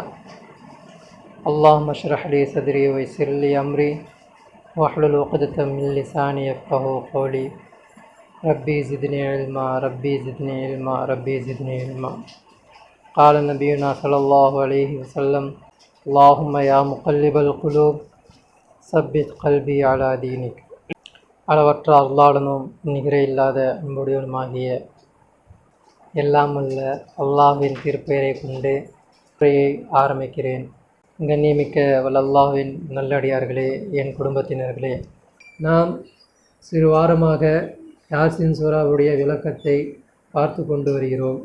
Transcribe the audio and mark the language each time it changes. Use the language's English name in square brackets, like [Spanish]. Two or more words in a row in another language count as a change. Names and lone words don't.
[Arabic] اللهم اشرح لي صدري ويسر لي أمري واحلل عقدة من لساني يفقهوا قولي. ربي زدني علما ربي زدني علما ربي زدني علما. قال نبينا صلى الله عليه وسلم اللهم يا مقلب القلوب ثبت قلبي على دينك. [Tamil] அளவற்ற அல்லாஹ்வுடனும் நிகரே இல்லாத அன்புடையவனுமாகிய எல்லாம் உள்ள அல்லாஹ்வின் திருப்பெயரை கொண்டு உரையை ஆரம்பிக்கிறேன். கண்ணியமிக்க அல்லாஹ்வின் நல்லடியார்களே, என் குடும்பத்தினர்களே, நாம் சிறு வாரமாக யாசின் சூராவுடைய விளக்கத்தை பார்த்து கொண்டு வருகிறோம்.